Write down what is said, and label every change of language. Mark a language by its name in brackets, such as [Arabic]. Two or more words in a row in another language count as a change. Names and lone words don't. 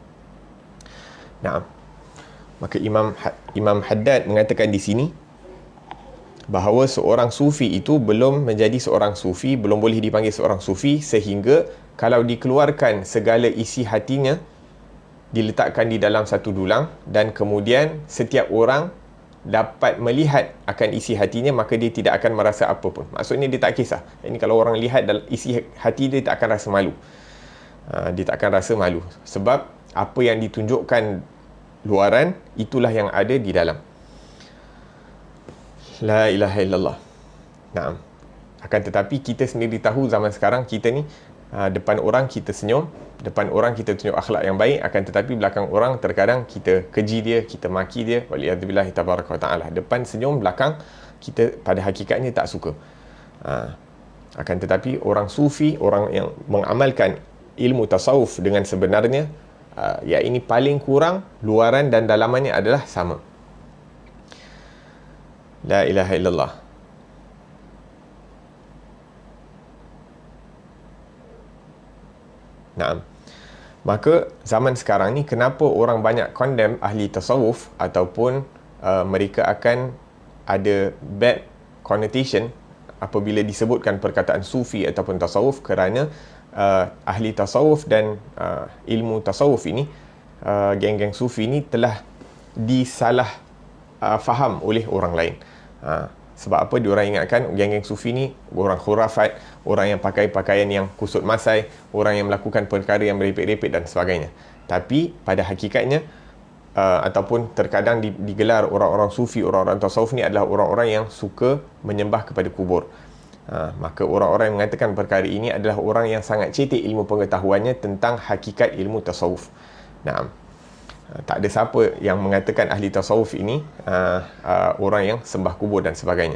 [Malay] Nah, maka Imam Haddad mengatakan di sini bahawa seorang sufi itu belum menjadi seorang sufi, belum boleh dipanggil seorang sufi, sehingga kalau dikeluarkan segala isi hatinya, diletakkan di dalam satu dulang, dan kemudian setiap orang dapat melihat akan isi hatinya, maka dia tidak akan merasa apa pun. Maksudnya dia tak kisah. Ini kalau orang lihat isi hati dia, tak akan rasa malu. Dia tak akan rasa malu, sebab apa yang ditunjukkan luaran, itulah yang ada di dalam. [Arabic] La ilaha illallah. Naam. [Malay] Akan tetapi kita sendiri tahu zaman sekarang kita ni Depan orang kita senyum, depan orang kita tunjuk akhlak yang baik, akan tetapi belakang orang terkadang kita keji dia, kita maki dia, [Arabic] waliyadzubillah tabaraka wa ta'ala. [Malay] Depan senyum, belakang kita pada hakikatnya tak suka. Akan tetapi orang sufi, orang yang mengamalkan ilmu tasawuf dengan sebenarnya, ya ini paling kurang luaran dan dalamannya adalah sama. [Arabic] La ilaha illallah. Naam. [Malay] Maka zaman sekarang ni kenapa orang banyak condemn ahli tasawuf ataupun mereka akan ada [English] bad connotation [Malay] apabila disebutkan perkataan sufi ataupun tasawuf, kerana ahli tasawuf dan ilmu tasawuf ini, geng-geng sufi ini telah disalah faham oleh orang lain. Sebab apa diorang ingatkan geng-geng sufi ni orang khurafat, orang yang pakai pakaian yang kusut masai, orang yang melakukan perkara yang merepek-repek dan sebagainya. Tapi pada hakikatnya ataupun terkadang digelar orang-orang sufi, orang-orang tasawuf ni adalah orang-orang yang suka menyembah kepada kubur. Maka orang-orang yang mengatakan perkara ini adalah orang yang sangat cetek ilmu pengetahuannya tentang hakikat ilmu tasawuf. Tak ada siapa yang mengatakan ahli tasawuf ini orang yang sembah kubur dan sebagainya.